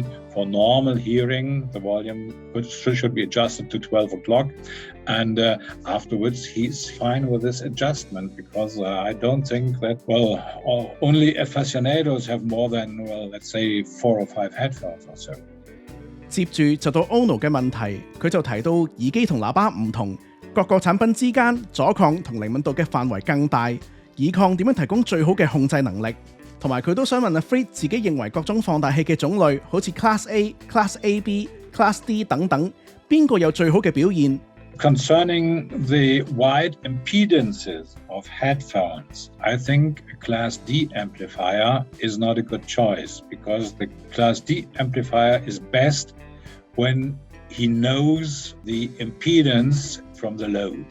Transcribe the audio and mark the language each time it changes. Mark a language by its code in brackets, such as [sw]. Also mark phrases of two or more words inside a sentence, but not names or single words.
[en] For normal hearing, the volume should be adjusted to 12 o'clock. And afterwards, he's fine with this adjustment, because I don't think that, well, only aficionados have more than, well, let's say 4 or 5 headphones or so. [yue] 接住就到 Ono 嘅問題，佢就提到耳機同喇叭唔同，各個產品之間阻抗同靈敏度嘅範圍更大，耳抗點樣提供最好嘅控制能力？同埋佢都想問阿 Fried 自己認為各種放大器嘅種類，好似 Class A、Class AB、Class D 等等，邊個有最好嘅表現？ [en] Concerning the wide impedances of headphones, I think a Class D amplifier is not a good choice, because the Class D amplifier is best when he knows the impedance from the load.